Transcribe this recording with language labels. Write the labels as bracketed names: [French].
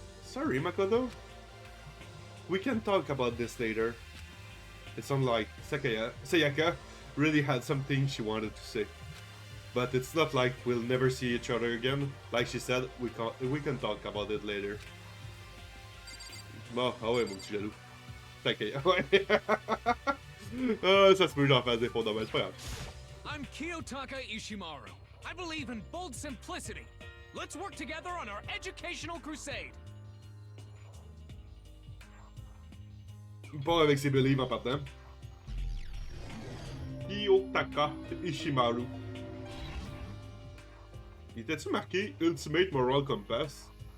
[English] Sorry, Makoto. We can talk about this later. It sounds like Sayaka really had something she wanted to say. But it's not like we'll never see each other again. Like she said, we can talk about it later. [French] Bon, ah ouais, mon petit jaloux. T'inquiète, ouais. Ça se peut, j'en fasse des faux domaines, c'est pas grave. [English] I'm Kiyotaka Ishimaru. I believe in bold simplicity. Let's work together on our educational crusade. [French] Pas avec ses beliefs en partant. [English] Kiyotaka Ishimaru. [French] Il était-tu marqué Ultimate Moral Compass?